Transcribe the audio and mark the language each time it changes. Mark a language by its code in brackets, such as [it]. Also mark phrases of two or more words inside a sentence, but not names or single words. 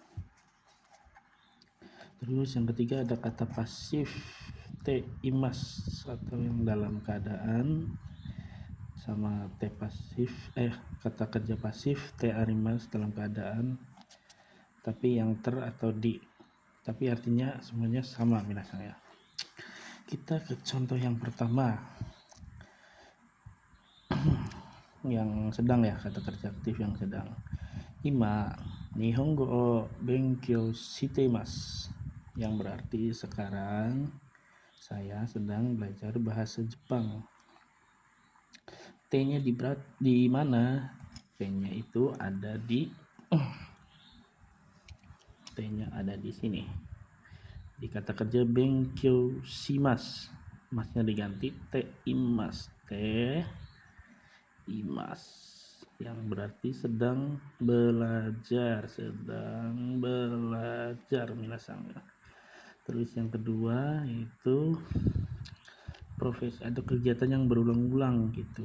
[id] Terus yang ketiga ada kata pasif teimas atau yang dalam keadaan, sama T pasif, kata kerja pasif T arimas dalam keadaan, tapi yang ter atau di, tapi artinya semuanya sama minasan ya. Kita ke contoh yang pertama, yang sedang ya, kata kerja aktif yang sedang. [ja] 今日本語を勉強しています, [id] yang berarti sekarang saya sedang belajar bahasa Jepang. T-nya di mana? T-nya itu ada di T-nya ada di sini. Di kata kerja [ja] 勉強します, [id] masnya diganti T imas, T imas, yang berarti sedang belajar minasan. Terus yang kedua itu profesi atau kegiatan yang berulang-ulang gitu.